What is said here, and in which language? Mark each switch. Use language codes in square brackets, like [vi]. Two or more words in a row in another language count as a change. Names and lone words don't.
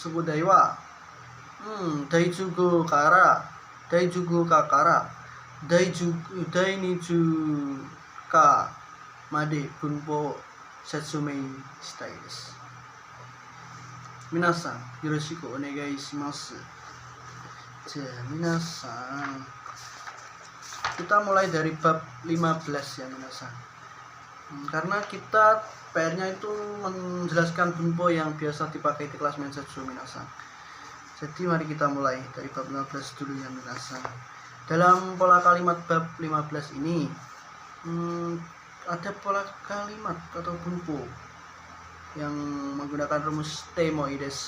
[ja] 宿題は、第15から第20日まで文法を説明したいです。皆さんよろしくお願いします。じゃあ皆さん、 [id] kita mulai dari bab 15 ya minasan. Karena kita PR-nya itu menjelaskan bunpo yang biasa dipakai di kelas Mensetsu minasan. Jadi mari kita mulai dari bab 15 dulu ya minasan. Dalam pola kalimat bab 15 ini ada pola kalimat atau bunpo yang menggunakan rumus temoides.